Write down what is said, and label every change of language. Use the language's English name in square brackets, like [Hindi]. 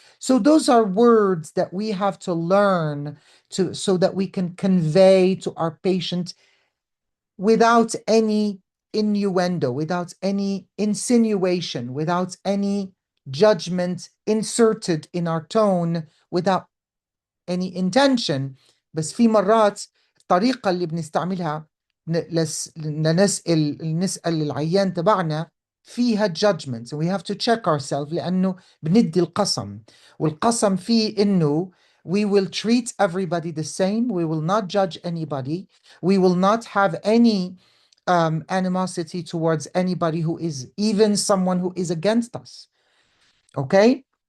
[English] So those are words that we have to learn to so that we can convey to our patient without any innuendo, without any insinuation, without any judgment inserted in our tone, without any intention. [Arabic] بس في مرات الطريقة اللي بنستعملها نسأل العيان تبعنا فيها judgment. [English] So we have to check ourselves [Arabic] لأنه بندي القسم والقسم فيه إنه [English] we will treat everybody the same. We will not judge anybody. We will not have any animosity towards anybody who is even someone who is against us. Okay?